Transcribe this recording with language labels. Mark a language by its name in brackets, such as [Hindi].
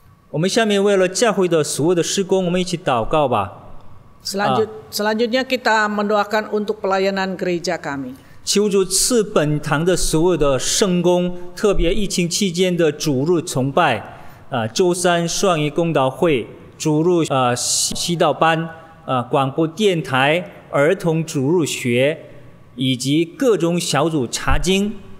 [Chinese] 我们下面为了教会的所有的施工，我们一起祷告吧。 [Indonesian] Selanjutnya kita mendoakan untuk pelayanan gereja kami. [Chinese] 求主赐本堂的所有的圣工，特别疫情期间的主日崇拜，周三双语公道会、主日祈祷班、广播电台、儿童主日学，以及各种小组查经、